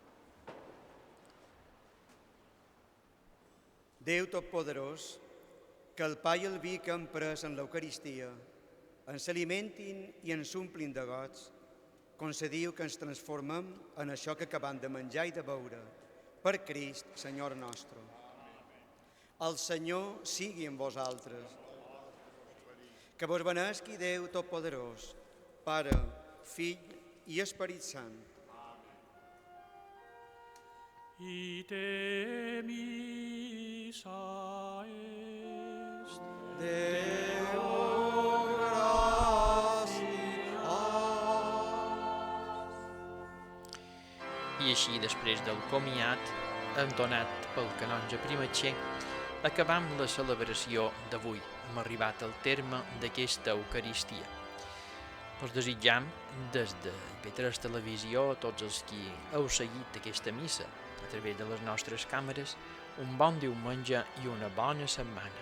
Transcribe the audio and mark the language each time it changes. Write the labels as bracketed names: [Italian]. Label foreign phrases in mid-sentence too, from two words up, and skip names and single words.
[Catalan] Déu Totpoderós, que el pa i el vi que hem pres en l'Eucaristia ens alimentin i ens omplin de goig, concediu que ens transformem en això que acabam de menjar i de beure, per Crist, Senyor nostre. El Senyor sigui amb vosaltres. Que vos benesqui Déu Totpoderós, Pare, Fill i Esperit Sant. [Latin] Ite missa est. Deo [Catalan] I així, després del comiat, entonat pel canonge Primatxer, acabam la celebració d'avui. Hem arribat al terme d'aquesta Eucaristia. Us desitjam, des de IB3 Televisió, a tots els qui heu seguit aquesta missa a través de les nostres càmeres, un bon diumenge i una bona setmana.